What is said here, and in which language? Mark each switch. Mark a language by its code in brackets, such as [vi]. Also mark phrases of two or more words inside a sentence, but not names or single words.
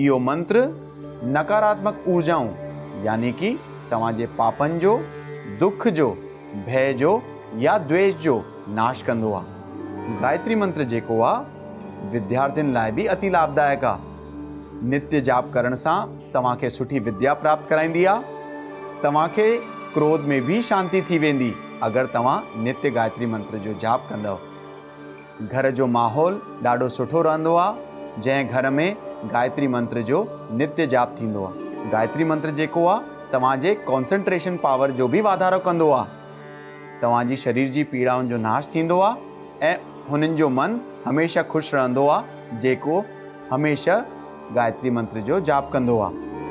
[sd] इहो मंत्र नकारात्मक ऊर्जाऊं यानी कि तव्हांजे पापनि जो, दुख जो, भय जो या द्वेष जो नाश कंदो आहे। गायत्री मंत्र जेको आहे विद्यार्थियुनि लाइ भी अति लाभदायक आहे। नित्य जाप करण सां तव्हांखे सुठी विद्या प्राप्त कराईंदी आहे। तव्हांखे क्रोध में भी शांति थी वेंदी अगर तव्हां नित्य गायत्री मंत्र जो जाप कंदव। घर जो माहौल ॾाढो सुठो रहंदो आहे जंहिं घर में गायत्री मंत्र जो नित्य जाप थींदो आहे। गायत्री मंत्र जेको आहे तव्हांजे [en] concentration power [sd] जो भी वाधारो कंदो आहे। तव्हांजी शरीर जी पीड़ाउनि जो नाश थींदो आहे ऐं हुननि जो मन हमेशा खुश रहंदो आहे जेको हमेशा गायत्री मंत्र जो जाप कंदो आहे।